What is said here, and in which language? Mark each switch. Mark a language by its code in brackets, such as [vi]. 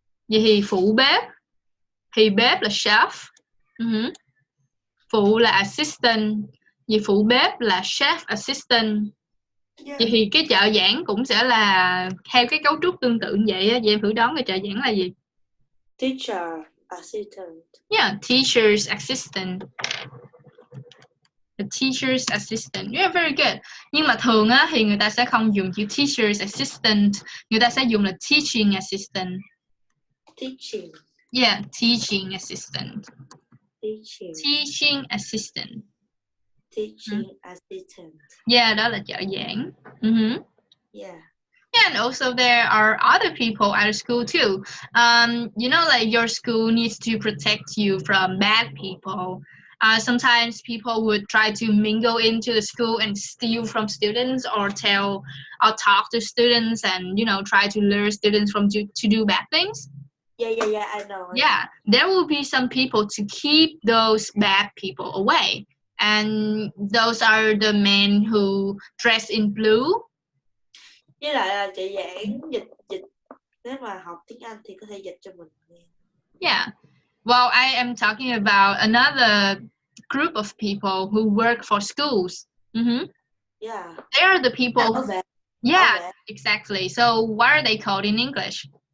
[vi] Vậy thì phụ bếp, thì bếp là chef. Phụ là assistant, vì phụ bếp là chef assistant. Vậy thì cái trợ giảng cũng sẽ là theo cái cấu trúc tương tự vậy á. Vậy em thử đoán cái trợ giảng là gì? [en] Teacher assistant. Yeah, teacher's assistant. The teacher's assistant. Yeah, very good. [vi] Nhưng mà thường á thì người ta sẽ không dùng chữ teacher's assistant, người ta sẽ dùng là teaching assistant. [en] Teaching. Yeah, teaching assistant. Teaching assistant. Teaching assistant. [vi] Yeah, đó là trợ giảng. [en] Yeah. And also there are other people at the school too. You know, like your school needs to protect you from bad people. Sometimes people would try to mingle into the school and steal from students or talk to students and, try to lure students to do bad things. Yeah, I know. Yeah, there will be some people to keep those bad people away. And those are the men who dress in blue. [vi] Với lại là chị giảng dịch nếu mà học tiếng Anh thì có thể dịch cho mình nghe. [en] Yeah. Well, I am talking about another group of people who work for schools. Yeah. They are the people. [vi] Bảo vệ. [en] Yeah, [vi] Bảo vệ. [en] exactly. So what are they called in English?